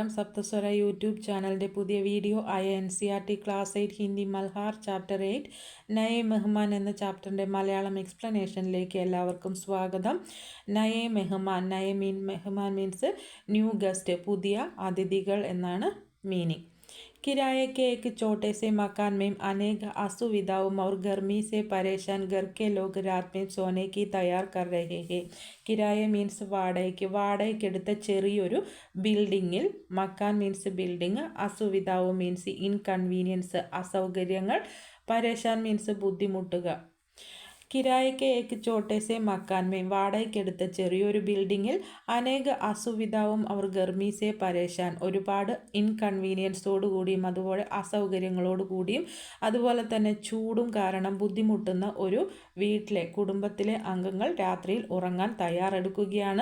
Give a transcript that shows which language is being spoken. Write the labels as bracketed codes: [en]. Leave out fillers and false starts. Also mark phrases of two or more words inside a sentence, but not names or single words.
[ml] സപ്തസ്വര യൂട്യൂബ് ചാനലിൻ്റെ പുതിയ വീഡിയോ ആയ NCERT ക്ലാസ് 8 ഹിന്ദി മൽഹാർ ചാപ്റ്റർ 8 നയേ മെഹ്മാൻ എന്ന ചാപ്റ്ററിൻ്റെ മലയാളം എക്സ്പ്ലനേഷനിലേക്ക് എല്ലാവർക്കും സ്വാഗതം. നയേ മെഹ്മാൻ, മെഹ്മാൻ [en] means new guest, [ml] പുതിയ അതിഥികൾ എന്നാണ് മീനിങ്. [hi] किराए के एक छोटे से मकान में अनेक असुविधाओं और गर्मी से परेशान घर के लोग रात में सोने की तैयार कर रहे हैं. [ml] കിരായ മീൻസ് വാടകയ്ക്കെടുത്ത ചെറിയൊരു ബിൽഡിങ്ങിൽ, മക്കാൻ [en] means building, [ml] അസുവിധാവും [en] means inconvenience [ml] അസൗകര്യങ്ങൾ, പരേശാൻ മീൻസ് ബുദ്ധിമുട്ടുക. [hi] किराए के एक छोटे से मकान में, [ml] വാടകയ്ക്കെടുത്ത ചെറിയൊരു ബിൽഡിങ്ങിൽ, [hi] अनेक असुविधाओं और गर्मी से परेशान, [ml] ഒരുപാട് ഇൻകൺവീനിയൻസോടുകൂടിയും അതുപോലെ അസൗകര്യങ്ങളോടുകൂടിയും അതുപോലെ തന്നെ ചൂടും കാരണം ബുദ്ധിമുട്ടുന്ന ഒരു വീട്ടിലെ കുടുംബത്തിലെ അംഗങ്ങൾ രാത്രിയിൽ ഉറങ്ങാൻ തയ്യാറെടുക്കുകയാണ്.